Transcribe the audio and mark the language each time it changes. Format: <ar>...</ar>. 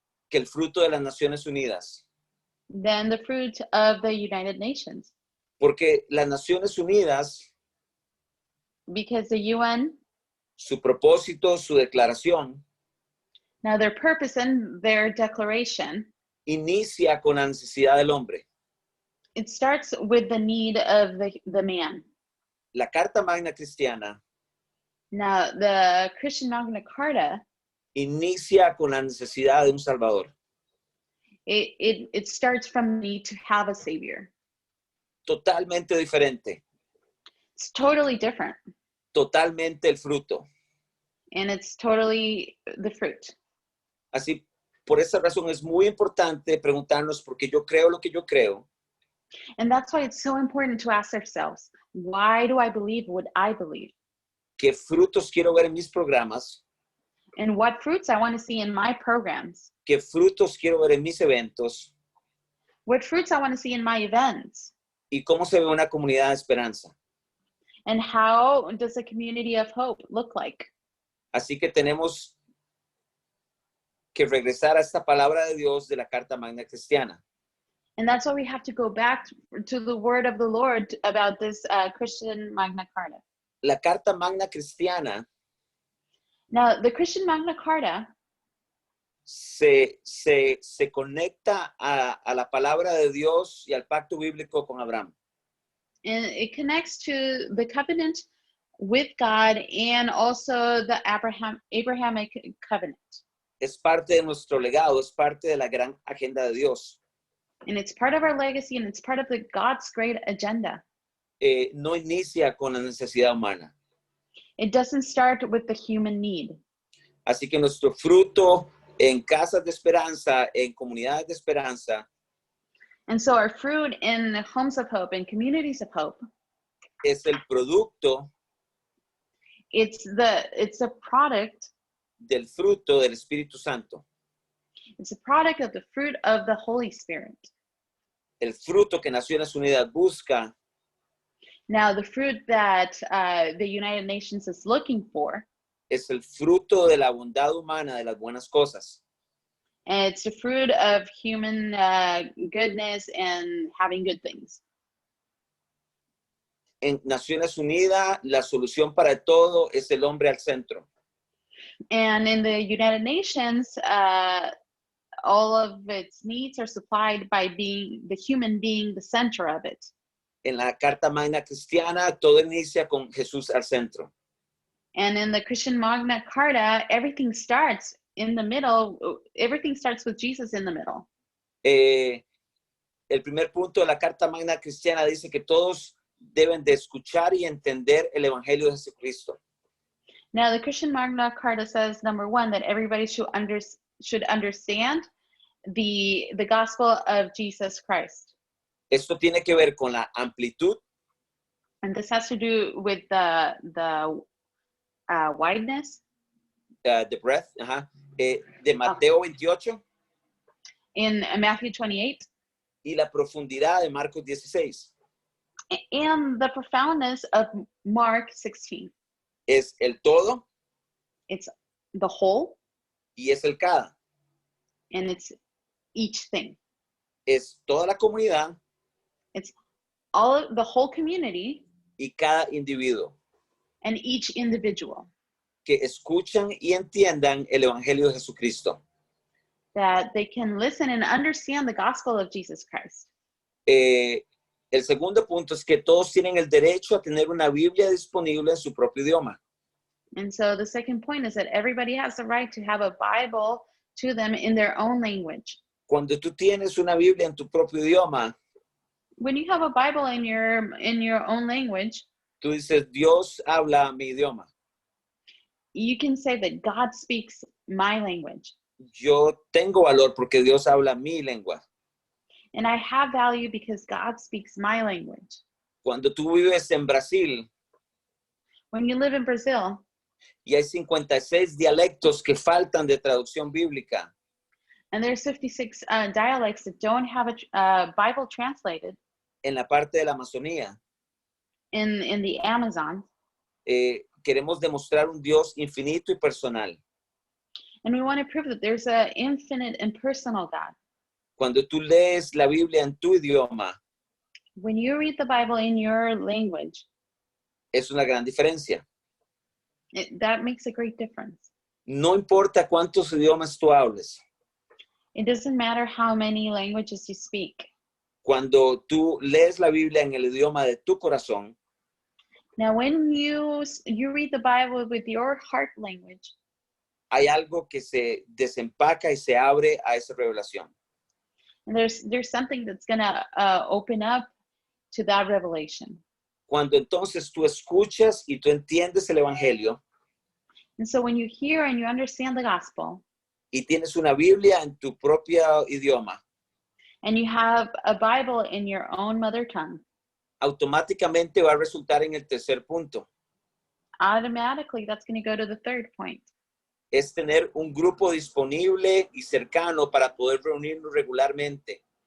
<es>que el fruto de las Naciones Unidas.</es> <en>than the fruit of the United Nations.</en> <es>Porque las Naciones Unidas,</es> <en>Because the UN,</en> <es>su propósito, su declaración,</es> <en>now their purpose and their declaration,</en> <es>inicia con la necesidad del hombre.</es> <en>it starts with the need of the man.</en> <es>La Carta Magna Cristiana</es> <en>Now, the Christian Magna Carta,</en> <es>inicia con la necesidad de un Salvador.</es> <en>it starts from the need to have a savior.</en> <es>Totalmente diferente,</es> <en>It's totally different,</en> <es>totalmente el fruto.</es> <en>and it's totally the fruit.</en> <es>Así, por esa razón es muy importante preguntarnos por qué yo creo lo que yo creo,</es> <en>And that's why it's so important to ask ourselves, why do I believe what I believe?</en> <es>qué frutos quiero ver en mis programas,</es> <en>And what fruits I want to see in my programs?</en> <es>qué frutos quiero ver en mis eventos</es> <en>What fruits I want to see in my events?</en> <es>y cómo se ve una comunidad de esperanza.</es> <en>And how does a community of hope look like?</en> <es>Así que tenemos que regresar a esta palabra de Dios de la Carta Magna Cristiana.</es> <en>And that's why we have to go back to the word of the Lord about this Christian Magna Carta.</en> <es>La Carta Magna Cristiana</es> <en>Now, the Christian Magna Carta,</en> <es>se conecta a la palabra de Dios y al pacto bíblico con Abraham.</es> <en>and it connects to the covenant with God and also the Abrahamic covenant.</en> <es>Es parte de nuestro legado, es parte de la gran agenda de Dios.</es> <en>And it's part of our legacy and it's part of the God's great agenda.</en> <es>No inicia con la necesidad humana.</es> <en>It doesn't start with the human need.</en> <es>Así que nuestro fruto en casas de esperanza, en comunidades de esperanza,</es> <en>And so our fruit in homes of hope and communities of hope,</en> <es>es el producto</es> <en>it's a product,</en> <es>del fruto del Espíritu Santo.</es> <en>it's a product of the fruit of the Holy Spirit.</en> <es>El fruto que Naciones Unidas busca</es> <en>Now, the fruit that the United Nations is looking for,</en> <es>es el fruto de la bondad humana, de las buenas cosas.</es> <en>and it's the fruit of human goodness and having good things.</en> <es>En Naciones Unidas, la solución para todo es el hombre al centro.</es> <en>And in the United Nations, all of its needs are supplied by being the human being the center of it.</en> <es>En la Carta Magna Cristiana, todo inicia con Jesús al centro.</es> <en>And in the Christian Magna Carta, everything starts in the middle. Everything starts with Jesus in the middle.</en> <es>El primer punto de la Carta Magna Cristiana dice que todos deben de escuchar y entender el Evangelio de Jesucristo.</es> <en>Now, the Christian Magna Carta says, number one, that everybody should understand the gospel of Jesus Christ.</en> <es>Esto tiene que ver con la amplitud,</es> <en>And this has to do with the wideness the breadth,</en> <es>de Mateo 28</es> <en>in Matthew 28</en> <es>y la profundidad de Marcos 16.</es> <en>and the profoundness of Mark 16.</en> <es>Es el todo</es> <en>It's the whole</en> <es>y es el cada.</es> <en>and it's each thing.</en> <es>Es toda la comunidad</es> <en>The whole community</en> <es>y cada individuo</es> <en>and each individual,</en> <es>que escuchan y entiendan el Evangelio de Jesucristo.</es> <en>that they can listen and understand the gospel of Jesus Christ.</en> <es>El segundo punto es que todos tienen el derecho a tener una Biblia disponible en su propio idioma.</es> <en>And so the second point is that everybody has the right to have a Bible to them in their own language.</en> <es>Cuando tú tienes una Biblia en tu propio idioma,</es> <en>When you have a Bible in your own language,</en> <es>tú dices, Dios habla mi idioma.</es> <en>you can say that God speaks my language.</en> <es>Yo tengo valor porque Dios habla mi lengua.</es> <en>And I have value because God speaks my language.</en> <es>Cuando tú vives en Brasil</es> <en>When you live in Brazil,</en> <es>y hay 56 dialectos que faltan de traducción bíblica,</es> <en>and there's 56 dialects that don't have a Bible translated</en> <es>en la parte de la Amazonía,</es> <en>in the Amazon,</en> <es>queremos demostrar un Dios infinito y personal.</es> <en>and we want to prove that there's an infinite and personal God.</en> <es>Cuando tú lees la Biblia en tu idioma,</es> <en>When you read the Bible in your language,</en> <es>es una gran diferencia.</es> <en>that makes a great difference.</en> <es>No importa cuántos idiomas tú hables.</es> <en>It doesn't matter how many languages you speak.</en> <es>Cuando tú lees la Biblia en el idioma de tu corazón,</es> <en>Now, when you read the Bible with your heart language,</en> <es>hay algo que se desempaca y se abre a esa revelación.</es> <en>and there's something that's gonna open up to that revelation.</en> <es>Cuando entonces tú escuchas y tú entiendes el Evangelio</es> <en>And so when you hear and you understand the gospel,</en> <es>y tienes una Biblia en tu propio idioma,</es> <en>and you have a Bible in your own mother tongue,</en> <es>automáticamente va a resultar en el tercer punto.</es> <en>automatically that's going to go to the third point.</en> <es>Es tener un grupo disponible y cercano para poder reunirnos regularmente.</es>